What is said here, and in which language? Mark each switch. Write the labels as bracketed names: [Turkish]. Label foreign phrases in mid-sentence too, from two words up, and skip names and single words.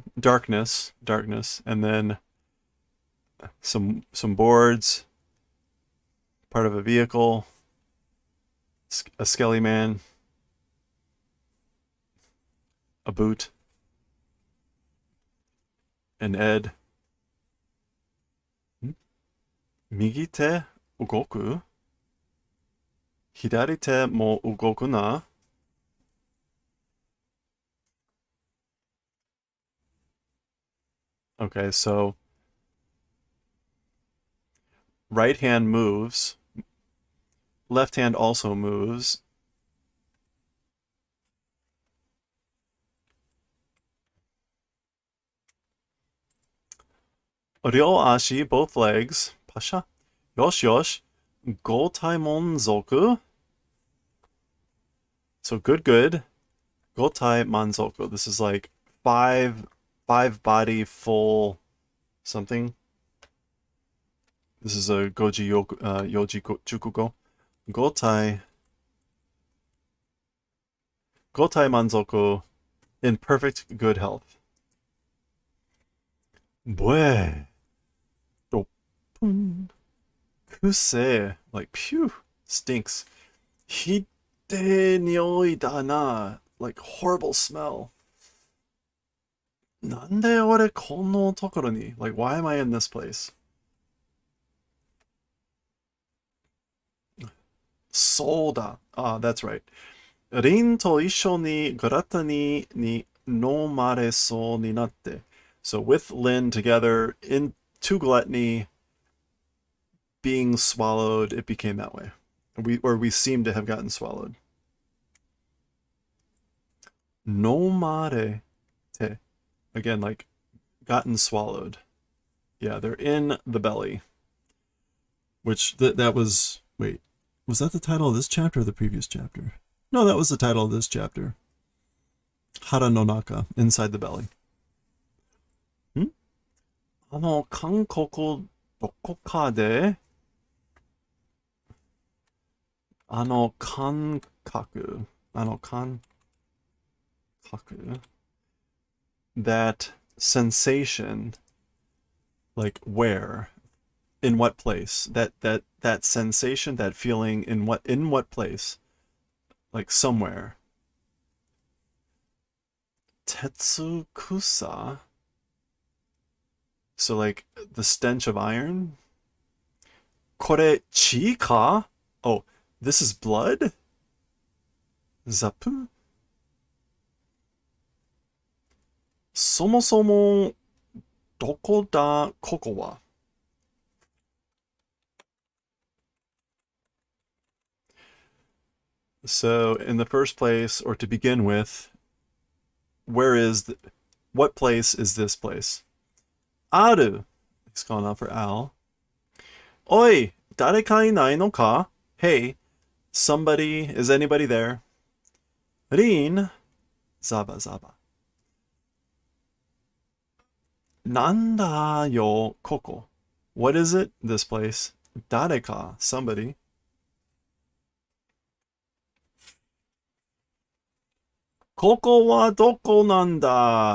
[English] Darkness, and then some boards, part of a vehicle, a skelly man, a boot, an Ed. [Japanese] 右手動く? 左手も動くな? [English] Okay, so right hand moves, left hand also moves. [Japanese] 両足, [English] both legs. Pasha. [Japanese] よしよし. 五体満足. [English] So good. [Japanese] 五体満足. [English] This is like five body full something. This is a [Japanese] ごじ四字熟語. 五体満足 [English] in perfect good health. [Japanese] ぶえ。臭せ. [English] Like, phew. Stinks. [Japanese] ひでぇ匂いだな. [English] Like, horrible smell. [Japanese] なんで俺この所に? [English] Like, why am I in this place? Soda. Ah, that's right. [Japanese] リンと一緒にガラタニに呑まれそうになって. [English] So with Lin together into gluttony, being swallowed, it became that way. We seem to have gotten swallowed. [Japanese] 呑まれて. [English] Again, like gotten swallowed. Yeah, they're in the belly. Which that was, wait, was that the title of this chapter or the previous chapter? No, that was the title of this chapter. [Japanese] 腹の中, [English] inside the belly. [Japanese] 韓国どこで感覚. 感覚. [English] That sensation, like where? In what place? That sensation, that feeling in what place? Like somewhere. Tetsukusa. So like the stench of iron. [Japanese] これ血か? [English] Oh, this is blood? [Japanese] ザプ? そもそもどこだここは? [English] So in the first place, or to begin with, what place is this place? Aru. He's calling out for Al. [Japanese] おい、誰かいないのか? [English] Hey, is anybody there? Rin, zaba. [Japanese] なんだよここ. [English] What is it, this place? Dareka, somebody. [Japanese] ここはどこなんだ.